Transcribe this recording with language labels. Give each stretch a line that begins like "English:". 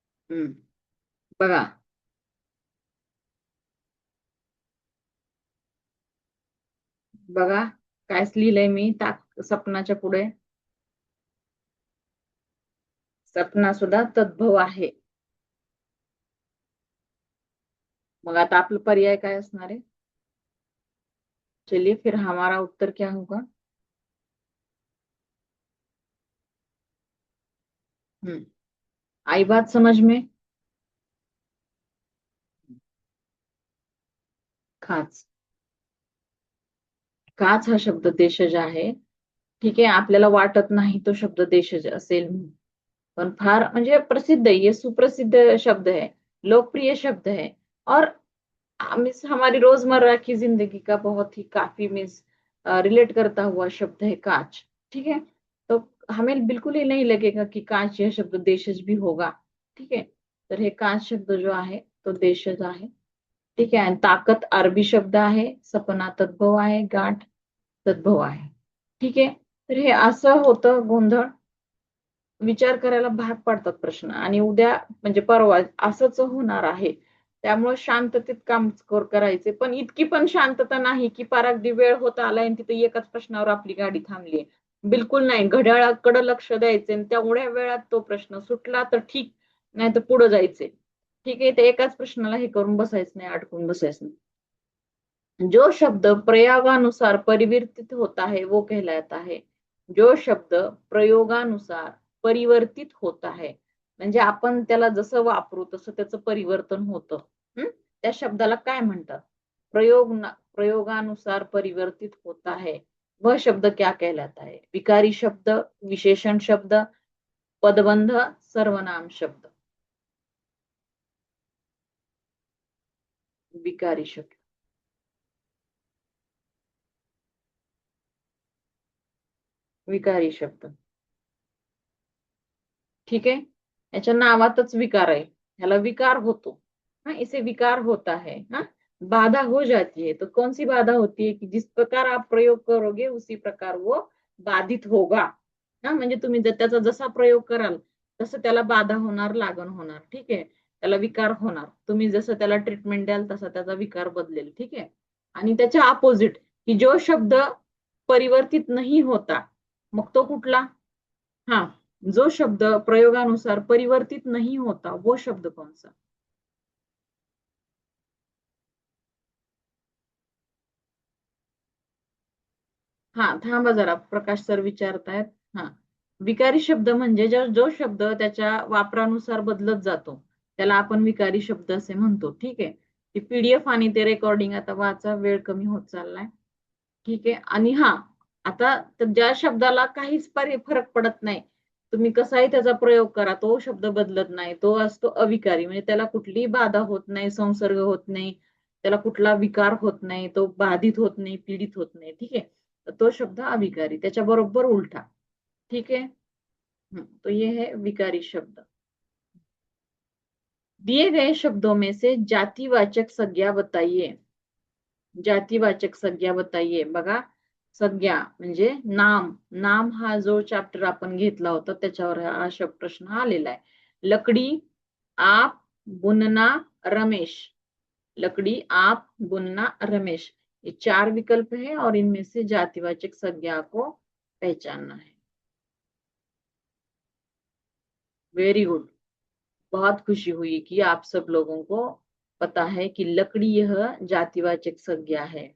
Marathi: हम्म, बघा, बघा काय लिहिलंय मी सपनाच्या पुढे. सपना सुद्धा तद्भव आहे. मग आता आपलं पर्याय काय असणार आहे?
Hindi: चलिए फिर हमारा उत्तर क्या होगा? हम्म, आई बात समझ में?
Marathi: खाच. काच हा शब्द देशज आहे. ठीक आहे, आपल्याला वाटत नाही तो शब्द देशज असेल म्हणून. पण फार म्हणजे
Hindi: प्रसिद्ध है, ये सुप्रसिद्ध शब्द है, लोकप्रिय शब्द है, और मीन्स हमारी रोजमर्रा की जिंदगी का बहुत ही काफी मीन्स रिलेट करता हुआ शब्द है कांच। ठीक है, तो हमें बिल्कुल ही नहीं लगेगा कि कांच यह शब्द देशज भी होगा।
Marathi: ठीक है, तर हे कांच शब्द जो आहे तो देशज आहे. ठीक आहे, आणि ताकद अरबी शब्द आहे, सपना तद्भव आहे, गाठ तद्भव आहे. ठीक आहे, तर हे असं होतं गोंधळ. विचार करायला भाग पाडतात प्रश्न, आणि उद्या म्हणजे परवा असंच होणार आहे. त्यामुळे शांततेत काम करायचे, पण इतकी पण शांतता नाही की पार अगदी वेळ होत आलाय आणि तिथे एकाच प्रश्नावर आपली गाडी थांबली. बिलकुल नाही, घड्याळाकडे लक्ष द्यायचे आणि तेवढ्या वेळात तो प्रश्न सुटला तर ठीक, नाही तर पुढे जायचे. ठीक आहे, ते एकाच प्रश्नाला हे करून बसायचं नाही, अडकून बसायचं नाही.
Hindi: जो शब्द प्रयोगानुसार परिवर्तित होता है वो कहलाता है. जो शब्द प्रयोगानुसार परिवर्तित होता है,
Marathi: म्हणजे आपण त्याला जसं वापरू तसं त्याचं परिवर्तन होतं. त्या शब्दाला काय म्हणतात?
Hindi: प्रयोगानुसार परिवर्तित होता है, वह शब्द क्या कहलाता है? विकारी शब्द, विशेषण शब्द, पदबंध, सर्वनाम शब्द. विकारी शब्द. विकारी शब्द. ठीक है,
Marathi: याच्या नावातच विकार आहे, ह्याला विकार होतो.
Hindi: हाँ, इसे विकार होता है. हाँ, बाधा हो जाती है. तो कौन सी बाधा होती है? कि जिस प्रकार आप प्रयोग करोगे उसी प्रकार वो बाधित होगा.
Marathi: हा, म्हणजे तुम्ही जर त्याचा जसा प्रयोग कराल तसं त्याला बाधा होणार, लागण होणार. ठीक आहे, त्याला विकार होणार. तुम्ही जसं त्याला ट्रीटमेंट द्याल तसा त्याचा विकार बदलेल. ठीक आहे, आणि त्याच्या अपोजिट
Hindi: की जो शब्द परिवर्तित नहीं होता,
Marathi: मग तो कुठला?
Hindi: हाँ, जो शब्द प्रयोगानुसार परिवर्तित नहीं होता वो शब्द कौन सा?
Marathi: हा, थांबा जरा, प्रकाश सर विचारतायत. हा, विकारी शब्द म्हणजे जो शब्द त्याच्या वापरानुसार बदलत जातो त्याला आपण विकारी शब्द असे म्हणतो. ठीक आहे, ती पीडीएफ आणि ते रेकॉर्डिंग आता वाचा, वेळ कमी होत चाललाय. ठीक आहे, आणि हा, आता ज्या शब्दाला काहीच फरक पडत नाही, तुम्ही कसाही त्याचा प्रयोग करा, तो शब्द बदलत नाही, तो असतो अविकारी. म्हणजे त्याला कुठलीही बाधा होत नाही, संसर्ग होत नाही, त्याला कुठला विकार होत नाही, तो बाधित होत नाही, पीडित होत नाही. ठीक आहे, तर तो शब्द अविकारी, त्याच्या बरोबर उलटा.
Hindi: ठीक है, तो ये है विकारी शब्द. दिए गए शब्दों में से जातिवाचक संज्ञा बताइए. जातिवाचक संज्ञा बताइए.
Marathi: बघा, संज्ञा म्हणजे नाम. नाम हा जो चॅप्टर आपण घेतला होता त्याच्यावर हा प्रश्न आलेला आहे.
Hindi: लकड़ी, आप, बुनना, रमेश. लकड़ी, आप, बुनना, रमेश, ये 4 विकल्प है और इनमें से जातिवाचक संज्ञा को पहचानना है. वेरी गुड, बहुत खुशी हुई कि आप सब लोगों को पता है कि लकड़ी यह जातिवाचक संज्ञा है.